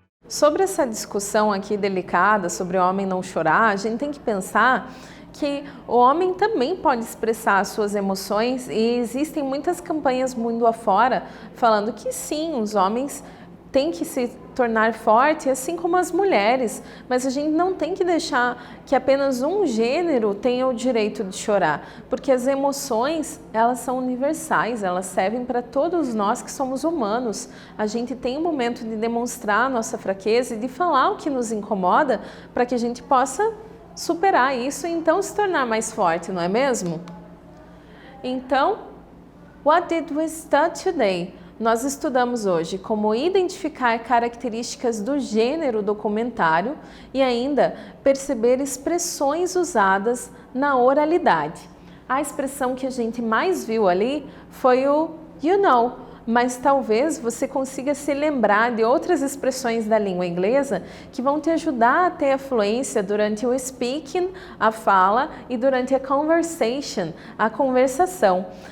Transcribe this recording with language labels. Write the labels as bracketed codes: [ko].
[pt] sobre essa discussão aqui delicada sobre o homem não chorar, a gente tem que pensar que o homem também pode expressar as suas emoções e existem muitas campanhas mundo afora falando que sim, os homens têm que se tornar fortes, assim como as mulheres, mas a gente não tem que deixar que apenas um gênero tenha o direito de chorar, porque as emoções, elas são universais, elas servem para todos nós que somos humanos. A gente tem um momento de demonstrar a nossa fraqueza e de falar o que nos incomoda para que a gente possa superar isso e então se tornar mais forte, não é mesmo? [en] Então, what did we study today? [pt] Nós estudamos hoje como identificar características do gênero documentário e ainda perceber expressões usadas na oralidade. A expressão que a gente mais viu ali foi o you know, mas talvez você consiga se lembrar de outras expressões da língua inglesa que vão te ajudar a ter a fluência durante o speaking, a fala, e durante a conversation, a conversação.